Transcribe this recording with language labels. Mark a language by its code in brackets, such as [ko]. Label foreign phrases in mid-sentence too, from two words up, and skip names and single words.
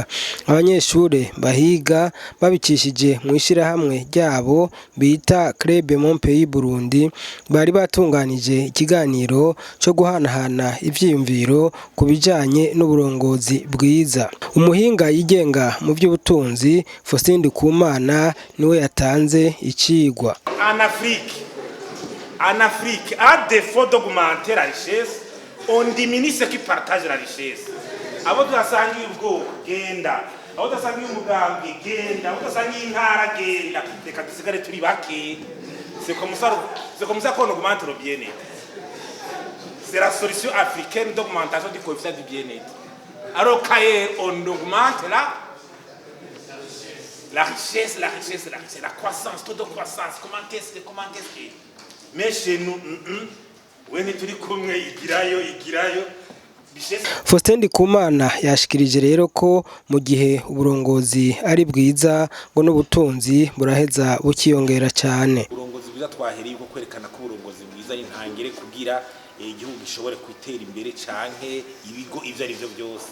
[rn] Abanyeshure bahiga babicishije mw'ishirahamwe ryabo bita Club Mon Pays Burundi bari batunganije ikiganiro co guhanahana ivyiyumviro ku bijanye n'uburongozi bwiza. Umuhinga yigenga mu vy'ubutunzi Faustin Ndikumana niwe yatanze icigwa. [fr] En Afrique, à défaut d'augmenter la richesse, on diminue ceux qui partagent la richesse. [rn] Abo tudasangiye ubwoko genda, abo tudasangiye umugambi genda, abo tudasangiye intara genda, reka dusigare turi bake. [fr] C'est comme ça qu'on augmente le bien-être. C'est la solution africaine d'augmentation du coefficient du bien-être. Alors on augmente la richesse, la croissance, taux de croissance. Comment est-ce que mais chez nous, [rn] igirayo. Faustin Ndikumana yashikirije rero ko mu gihe uburongozi ari bwiza ngo n'ubutunzi buraheza bukiyongera cyane. Uburongozi bwiza twahereye ko kwerekana ko uburongozi bwiza ari ntangire kugira igihugu gishobore kwitera imbere canke ibigo ivyo ari byo byose.